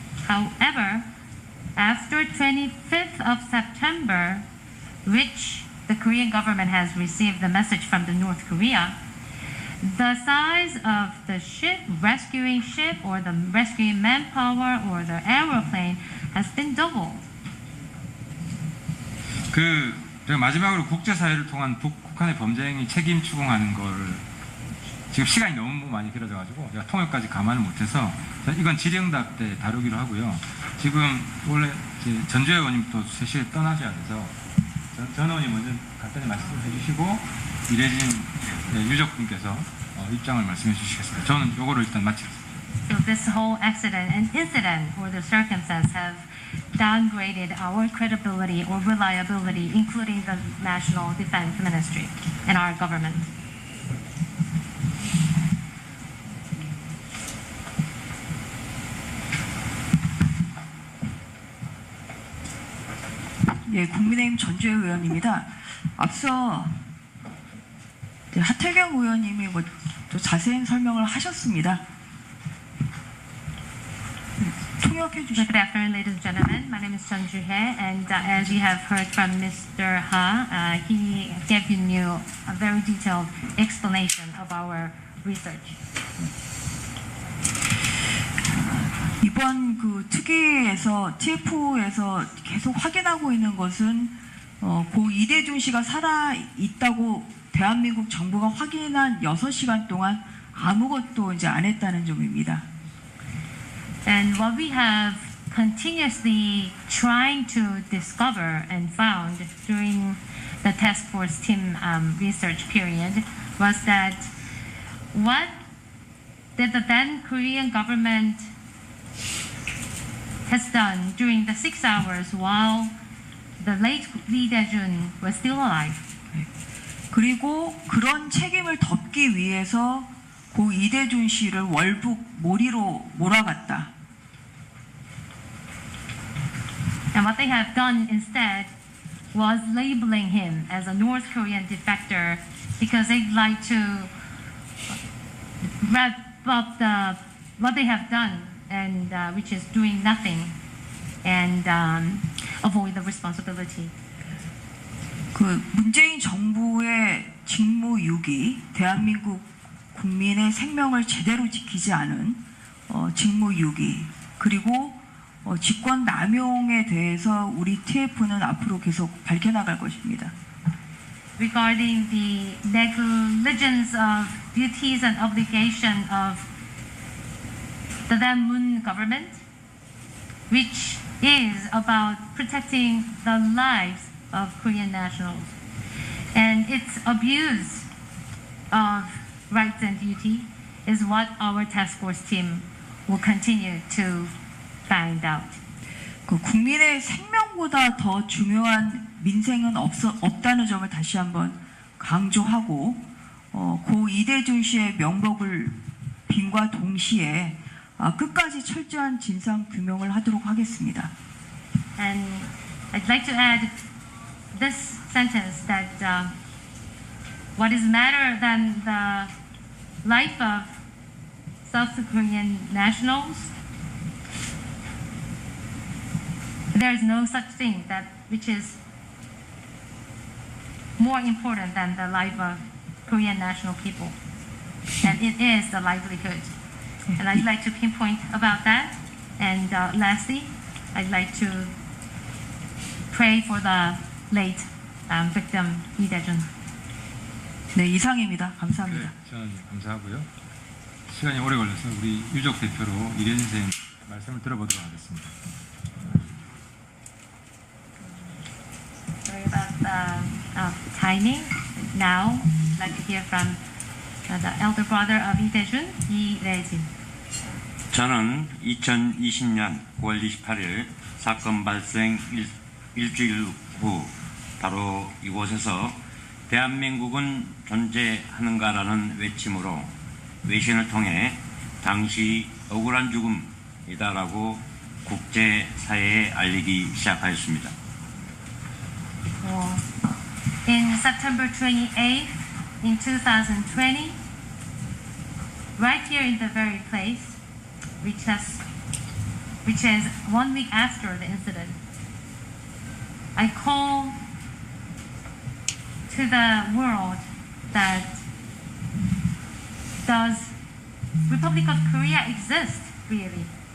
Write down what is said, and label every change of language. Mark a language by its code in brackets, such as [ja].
[en] However, after 25th of September, which the Korean government has received the message from the North Korea, the size of the ship, rescuing ship, or the rescuing manpower, or the aeroplane has been doubled. [ko] 제가 마지막으로 국제사회를 통한 북한의 범죄 행위 책임 추궁하는 거를 지금 시간이 너무 많이 길어져가지고 제가 통역까지 감안을 못해서 이건 질의응답 때 다루기로 하고요. 지금 원래 전주혜 의원님 또 3시에 떠나셔야 돼서 전 의원님 먼저 간단히 말씀을 해주시고 이래진 유족분께서 입장을 말씀해 주시겠습니다. 저는 이거를 일단 마치겠습니다. [en] So this whole accident and incident or the circumstance have downgraded our credibility or reliability, including the National Defense Ministry and our government. [ko] 예, 국민의힘 전주혜 의원입니다. 앞서 하태경 의원님이 또 자세한 설명을 하셨습니다. 통역해 주시죠. [en] Good afternoon, ladies and gentlemen. My name is Chun Joo-hae, and as you have heard from Mr. Ha, he gave you a very detailed explanation of our research. [ko] 이번 그 특위에서 TF에서 계속 확인하고 있는 것은 고 이대준 씨가 살아 있다고 대한민국 정부가 확인한 6시간 동안 아무것도 이제 안 했다는 점입니다. [en] And what we have continuously trying to discover and found during the task force team research period was that what did the then Korean government has done during the 6 hours while the late Lee Dae-jun was still alive. [ko] 그리고 그런 책임을 덮기 위해서 고 이대준 씨를 월북 모리로 몰아갔다. [en] And what they have done instead was labeling him as a North Korean defector because they'd like to wrap up the what they have done, and which is doing nothing and avoid the responsibility. [ko] 그 문재인 정부의 직무유기, 대한민국 국민의 생명을 제대로 지키지 않은 직무유기, 그리고 직권 남용에 대해서 우리 TF는 앞으로 계속 밝혀나갈 것입니다. [en] Regarding the negligence of duties and obligation of the then Moon government, which is about protecting the lives of Korean nationals, and its abuse of rights and duty is what our task force team will continue to find out. [ko] 그 국민의 생명보다 더 중요한 민생은 없다는 점을 다시 한번 강조하고 고 이대준 씨의 명복을 빈과 동시에 끝까지 철저한 진상 규명을 하도록 하겠습니다. [en] And I'd like to add this sentence that what is matter than the life of South Korean nationals, there is no such thing that which is more important than the life of Korean national people, and it is the livelihood. And I'd like to pinpoint about that. And lastly, I'd like to pray for the late victim Lee Dae-jun. [ko] 네, 이상입니다. 감사합니다. 네, 저는 감사하고요. 시간이 오래 걸려서 우리 유족 대표로 이래진 선생님 말씀을 들어보도록 하겠습니다. [en] Sorry about the timing. Now, I'd like to hear from the elder brother of Lee Dae-jun, Lee Dae-jin. [ko] 저는 2020년 9월 28일 사건 발생 일주일 후 바로 이곳에서 대한민국은 존재하는가라는 외침으로 외신을 통해 당시 억울한 죽음이다라고 국제사회에 알리기 시작하였습니다. [en] In September 28th, in 2020, right here in the very place, which is 1 week after the incident, I call to the world that does Republic of Korea exist really?